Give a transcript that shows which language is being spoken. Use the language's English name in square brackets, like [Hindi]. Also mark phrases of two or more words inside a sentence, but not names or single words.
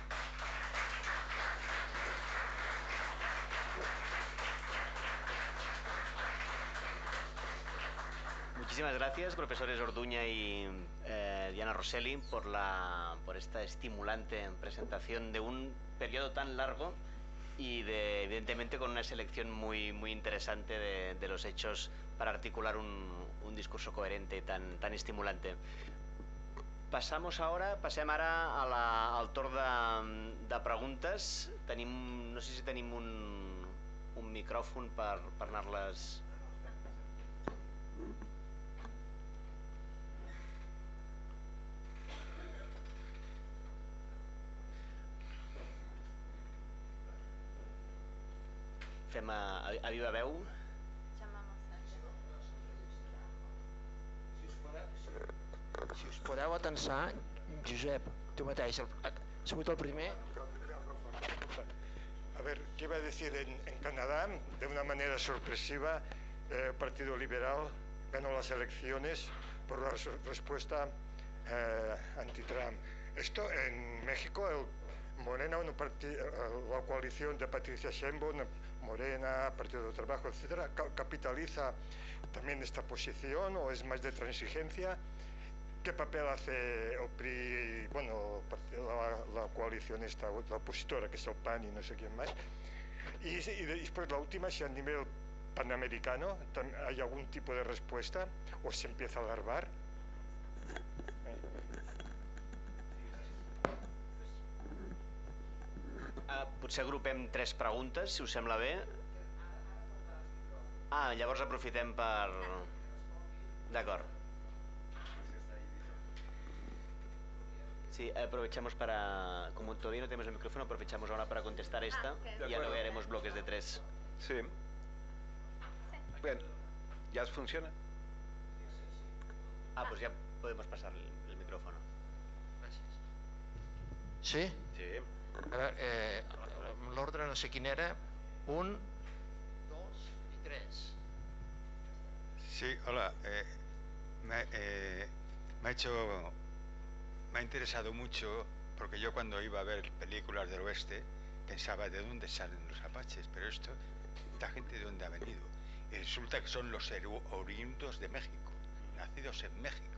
[Spanish] Muchísimas gracias, profesores Orduña y Diana Rosselli, por esta estimulante presentación de un periodo tan largo y evidentemente con una selección muy interesante de los hechos para articular un discurso coherente y tan estimulante. [Catalan] Passem ara al torn de preguntes. No sé si tenim un micròfon per anar-les... Fem a viva veu. Si us podeu atensar, Josep, tu mateix, ha sigut el primer. [Spanish] A ver, ¿qué iba a decir? En Canadá, de una manera sorpresiva, el Partido Liberal ganó las elecciones por la respuesta anti-Trump. Esto en México, Morena, la coalición de Patricia Sheinbaum, Morena, Partido del Trabajo, etcétera, capitaliza también esta posición, o es más de transigencia. ¿Qué papel hace el PRI, bueno, la coalición esta, la opositora, que es el PAN y no sé quién más? Y después la última, si a nivel panamericano hay algún tipo de respuesta o se empieza a alarvar. [Catalan] Potser agrupem 3 preguntes, si us sembla bé. Llavors aprofitem per... D'acord. [Spanish] Sí, aprovechamos como todavía no tenemos el micrófono, aprovechamos ahora para contestar esta y ya luego haremos bloques de 3. Sí. Bien, ¿ya funciona? Pues ya podemos pasar el micrófono. [Catalan] Gràcies. Sí? Sí. A veure, l'ordre no sé quin era. 1, 2 i 3. [Spanish] Sí, hola. Me ha interesado mucho, porque yo cuando iba a ver películas del oeste pensaba de dónde salen los apaches, pero esta gente de dónde ha venido. Y resulta que son los oriundos de México, nacidos en México.